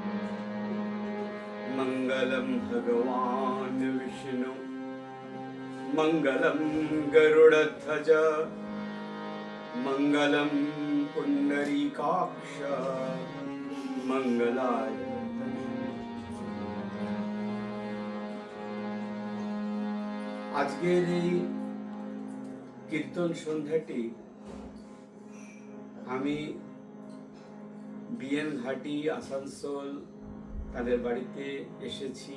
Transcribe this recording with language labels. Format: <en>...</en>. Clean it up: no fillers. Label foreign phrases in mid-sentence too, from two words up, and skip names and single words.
<sa>मङ्गलं भगवान् विष्णु मङ्गलं गरुडध्वज मङ्गलं पुण्डरीकाक्ष मङ्गलाय।</sa> <bn>আজকের এই কীর্তন সন্ধ্যাটি আমি বিএন ঘাটি আসানসোল তাদের বাড়িতে এসেছি।</bn>